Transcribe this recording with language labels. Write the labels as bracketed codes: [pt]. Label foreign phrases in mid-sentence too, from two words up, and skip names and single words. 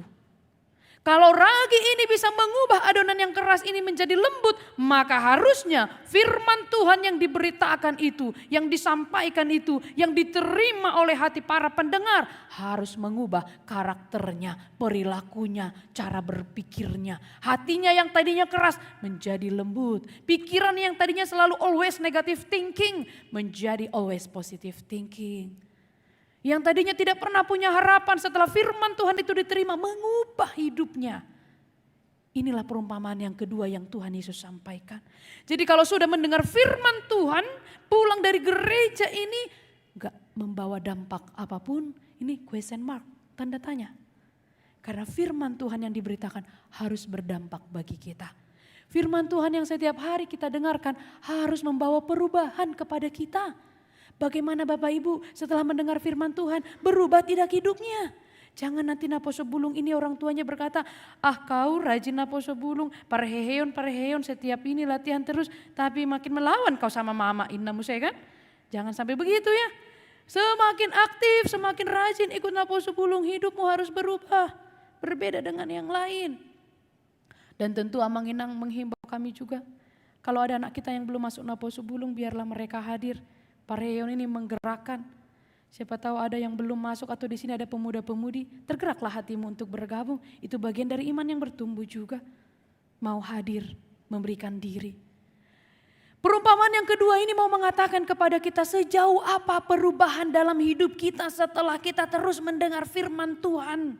[id] Kalau ragi ini bisa mengubah adonan yang keras ini menjadi lembut, maka harusnya firman Tuhan yang diberitakan itu, yang disampaikan itu, yang diterima oleh hati para pendengar harus mengubah karakternya, perilakunya, cara berpikirnya. Hatinya yang tadinya keras menjadi lembut. Pikiran yang tadinya selalu [en] always negative thinking [id] menjadi [en] always positive thinking. [id] Yang tadinya tidak pernah punya harapan setelah firman Tuhan itu diterima, mengubah hidupnya. Inilah perumpamaan yang kedua yang Tuhan Yesus sampaikan. Jadi kalau sudah mendengar firman Tuhan, pulang dari gereja ini gak membawa dampak apapun, ini [en] question mark, [id] tanda tanya. Karena firman Tuhan yang diberitakan harus berdampak bagi kita. Firman Tuhan yang setiap hari kita dengarkan harus membawa perubahan kepada kita. Bagaimana Bapak Ibu setelah mendengar firman Tuhan berubah tidak hidupnya? Jangan nanti naposo bulung ini orang tuanya berkata, ah kau rajin naposo bulung, pareheon setiap ini latihan terus, tapi makin melawan kau sama mama innamu saya kan? Jangan sampai begitu ya. Semakin aktif, semakin rajin ikut naposo bulung, hidupmu harus berubah, berbeda dengan yang lain. Dan tentu [bbc] Amang Inang [id] menghimbau kami juga, kalau ada anak kita yang belum masuk naposo bulung biarlah mereka hadir. Pareon ini menggerakkan. Siapa tahu ada yang belum masuk atau di sini ada pemuda-pemudi, tergeraklah hatimu untuk bergabung. Itu bagian dari iman yang bertumbuh juga. Mau hadir, memberikan diri. Perumpamaan yang kedua ini mau mengatakan kepada kita sejauh apa perubahan dalam hidup kita setelah kita terus mendengar firman Tuhan.